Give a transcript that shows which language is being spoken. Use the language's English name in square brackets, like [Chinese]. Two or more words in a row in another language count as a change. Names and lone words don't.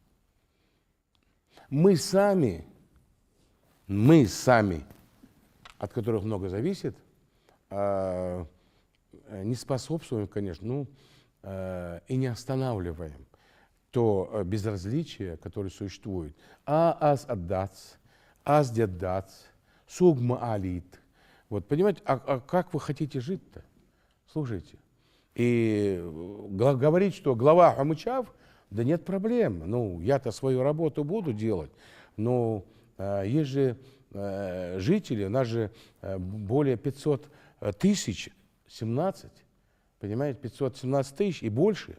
[Russian] Мы сами, от которых много зависит, не способствуем, конечно, ну, и не останавливаем то безразличие, которое существует. [Chechen] Аз отдац, аз деддац, сугма алит. [Russian] Вот, понимаете, а как вы хотите жить-то? Слушайте. И говорить, что глава Хамычав, да нет проблем. Ну, я-то свою работу буду делать, но есть же жители, у нас же более 500 тысяч, 17, понимаете, 517 тысяч и больше.